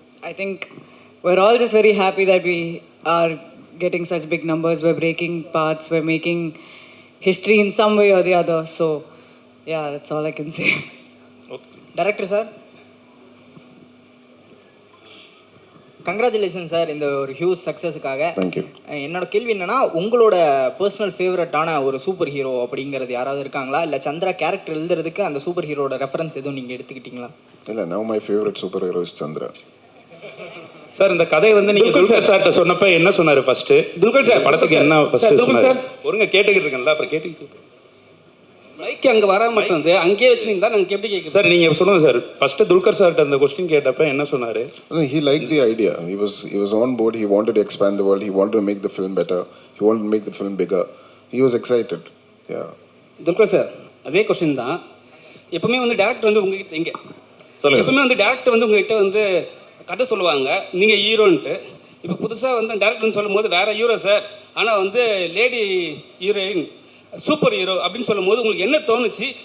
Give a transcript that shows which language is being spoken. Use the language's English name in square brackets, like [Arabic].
[English] I think we're all just very happy that we are getting such big numbers. We're breaking paths. We're making history in some way or the other. So yeah, that's all I can say. [Tamil] Director sir, congratulation sir இந்த ஒரு huge சக்ஸஸுக்காக. Thank you. என்னோட கேள்வி என்னன்னா, உங்களோட personal ஃபேவரட்டான ஒரு super hero அப்படிங்கிறது யாராவது இருக்காங்களா? இல்லை சந்திரா கேரக்டர் எழுதுறதுக்கு அந்த சூப்பர் ஹீரோட ரெஃபரன்ஸ் எதுவும் நீங்கள் எடுத்துக்கிட்டீங்களா? [English] இல்லை, now my favourite superhero is Chandra. [Tamil] Sir இந்த கதை வந்து நீங்க துல்கர் சார்ட்ட சொன்னப்ப என்ன சொன்னாரு ஃபர்ஸ்ட்? துல்கர் சார் படத்துக்கு என்ன ஃபர்ஸ்ட் சொன்னாரு? ஒருங்க கேட்டுக்கிட்டு இருக்கேன்ல, அப்புறம் கேட்டுக்கிட்டு மைக் அங்கே வர மட்டும் வந்து அங்கேயே வச்சுருந்தா நாங்கள் எப்படி கேட்குறோம் சார்? நீங்கள் சொல்லுங்க சார். ஃபர்ஸ்ட் துல்கர் சார்ட்ட அந்த கொஸ்டின் கேட்டப்ப என்ன சொன்னாரு? [English] He liked the idea. He was on board. He wanted to expand the world. He wanted to make the film better. He wanted to make the film bigger. He was excited. Yeah. [Tamil] Dulquer sir அதே question தான். எப்பவுமே வந்து director வந்து உங்ககிட்ட இங்கே சொல்லுங்க. எப்பவுமே வந்து டேரக்டர் வந்து உங்ககிட்ட வந்து கதை சொல்லுவாங்க, நீங்கள் ஹீரோன்ட்டு. இப்போ புதுசாக வந்து டேரக்டர்னு சொல்லும் போது வேற ஹீரோ சார், ஆனால் வந்து லேடி ஹீரோயின் சூப்பர் ஹீரோ அப்படின்னு சொல்லும் போது உங்களுக்கு என்ன தோணுச்சு?